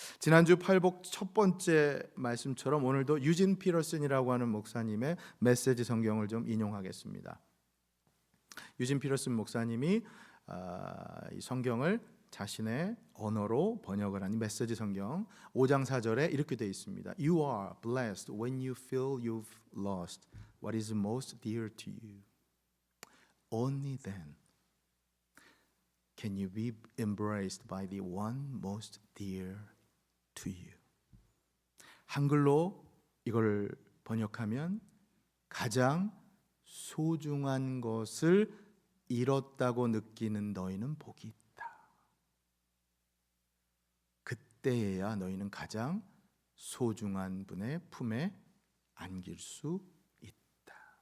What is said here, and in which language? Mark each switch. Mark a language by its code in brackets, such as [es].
[ko] 지난주 팔복 첫 번째 말씀처럼 오늘도 유진 피터슨이라고 하는 목사님의 메시지 성경을 좀 인용하겠습니다. 유진 피터슨 목사님이 이 성경을 자신의 언어로 번역을 한 메시지 성경 5장 4절에 이렇게 되어 있습니다. [en] You are blessed when you feel you've lost what is most dear to you. Only then can you be embraced by the one most dear to you. [ko] 한글로 이걸 번역하면 가장 소중한 것을 잃었다고 느끼는 너희는 복이 있다. 그때에야 너희는 가장 소중한 분의 품에 안길 수 있다.